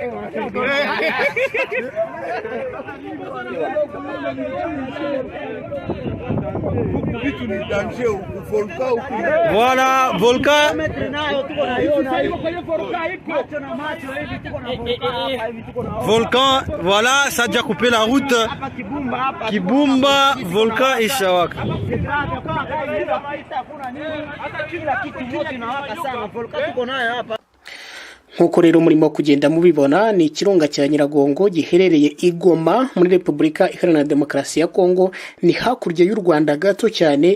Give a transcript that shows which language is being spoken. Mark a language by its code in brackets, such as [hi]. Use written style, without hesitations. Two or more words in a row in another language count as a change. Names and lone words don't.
[fr] Voilà, volcan. Volcan, voilà, ça a déjà coupé la route. Kibumba, volcan et Shawaka. [rw] Nkuko rero murimo kugenda mubibona ni ikirunga cya Nyiragongo giherereye i Goma muri Repubulika Iharanira Demokarasi ya Kongo, ni hakurya y'u Rwanda gato cyane.